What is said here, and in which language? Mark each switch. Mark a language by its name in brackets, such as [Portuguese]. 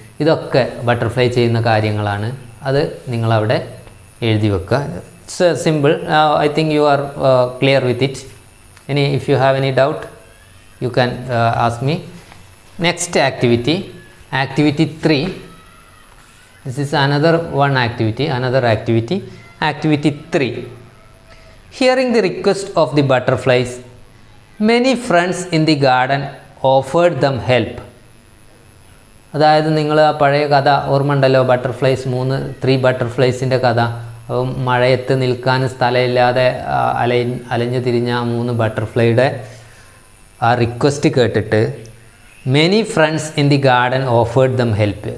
[Malayalam] ഇതൊക്കെ ബട്ടർഫ്ലൈ ചെയ്യുന്ന കാര്യങ്ങളാണ്. അത് നിങ്ങളവിടെ എഴുതി വെക്കുക. [English] It's simple. I think you are clear with it. ഇനി if you have any doubt you can ask me. Next activity, activity 3. This is another activity. Activity 3. Hearing the request of the butterflies, many friends in the garden offered them help. [Malayalam] അതായത് നിങ്ങൾ ആ പഴയ കഥ ഓർമ്മ ഉണ്ടല്ലോ, butterflies 3 ബട്ടർഫ്ലൈസിൻ്റെ കഥ. മഴയത്ത് നിൽക്കാൻ സ്ഥലമില്ലാതെ അലഞ്ഞു തിരിഞ്ഞ 3 ബട്ടർഫ്ലൈയുടെ ആ റിക്വസ്റ്റ് കേട്ടിട്ട് [English] Many friends in the garden offered them help.